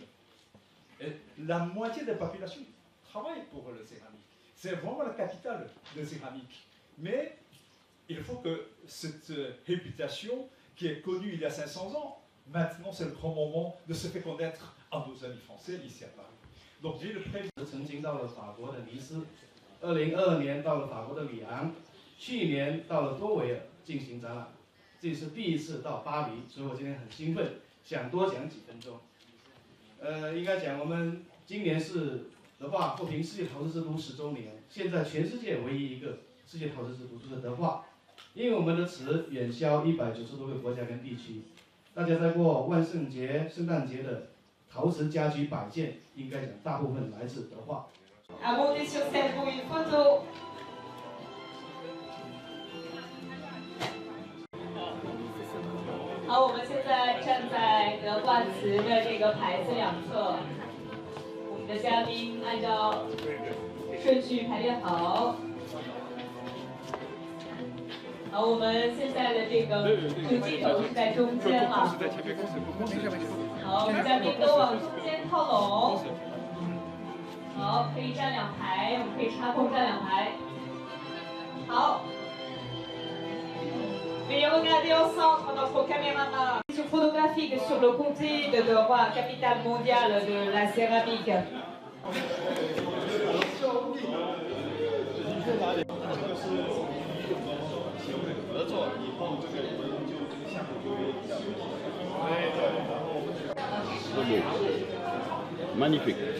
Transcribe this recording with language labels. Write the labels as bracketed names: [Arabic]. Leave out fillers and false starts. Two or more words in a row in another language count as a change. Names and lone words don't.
[French] Et la moitié de la population travaille pour la céramique. C'est vraiment la capitale de la céramique. Mais il faut que cette réputation qui est connue il y a 500 ans, maintenant c'est le grand moment de se faire connaître à nos amis français ici à Paris. Donc j'ai le président. [Chinese] 2022 年到了法国的里昂，去年到了多维尔进行展览，这是第一次到巴黎，所以我今天很兴奋，想多讲几分钟。应该讲我们今年是德化获评世界陶瓷之都10周年，现在全世界唯一一个世界陶瓷之都就是德化，因为我们的瓷远销190多个国家跟地区，大家在过万圣节、圣诞节的陶瓷家居摆件，应该讲大部分来自德化。 [French] À monter sur scène pour une photo. [Chinese] 好，我们现在站在德化瓷的这个牌子两侧，我们的嘉宾按照顺序排列好。好，我们现在的这个主镜头是在中间了。好，我们嘉宾都往中间靠拢。好，可以站2排，我们可以插空站2排。 [French] 好。Veuillez regarder au centre notre caméraman. Photographique sur le comté de Deroy, capitale mondiale de la céramique. Magnifique.